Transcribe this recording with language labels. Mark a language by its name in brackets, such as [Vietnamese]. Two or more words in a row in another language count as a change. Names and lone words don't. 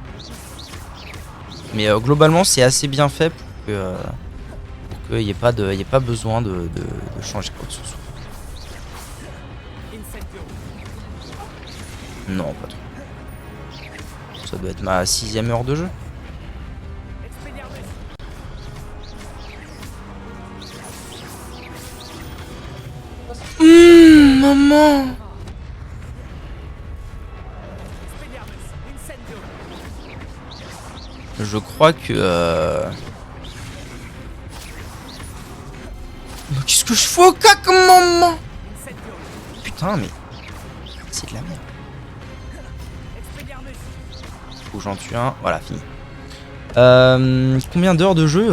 [French] Mais globalement, c'est assez bien fait pour qu'il n'y ait pas besoin de changer quoi que ce soit. Incendio. Non, pas trop. Ça doit être ma 6ème heure de jeu. Expelliarmus. Maman. Expelliarmus. Incendio. Je crois que... Mais qu'est-ce que je fais au cac, maman? Incendio. Putain, mais... C'est de la merde. Expelliarmus. Faut que j'en tue un. Voilà, fini. Combien d'heures de jeu?